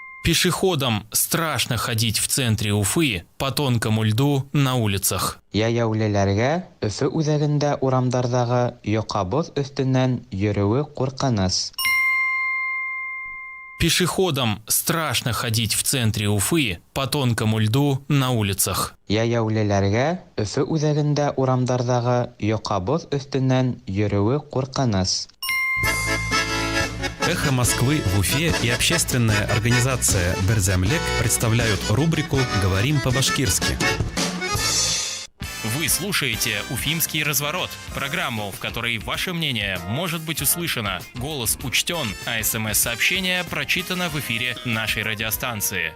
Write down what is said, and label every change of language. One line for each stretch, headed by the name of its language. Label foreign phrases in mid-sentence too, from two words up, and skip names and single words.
Russian: Пешеходам страшно ходить в центре Уфы по тонкому льду на улицах.
Bashkir: Яяүлеләргә Өфе үзәгендә урамдардағы йоҡа-боҙ өҫтөнән йөрөүе ҡурҡыныс.
Russian: Пешеходам страшно ходить в центре Уфы по тонкому льду на улицах.
Bashkir: Яяүлеләргә Өфе үзәгендә урамдардағы йоҡа-боҙ өҫтөнән йөрөүе ҡурҡыныс.
Russian: «Эхо Москвы» в Уфе и общественная организация «Берзямлек» представляют рубрику «Говорим по-башкирски». Вы слушаете «Уфимский разворот» – программу, в которой ваше мнение может быть услышано, голос учтен, а СМС-сообщение прочитано в эфире нашей радиостанции.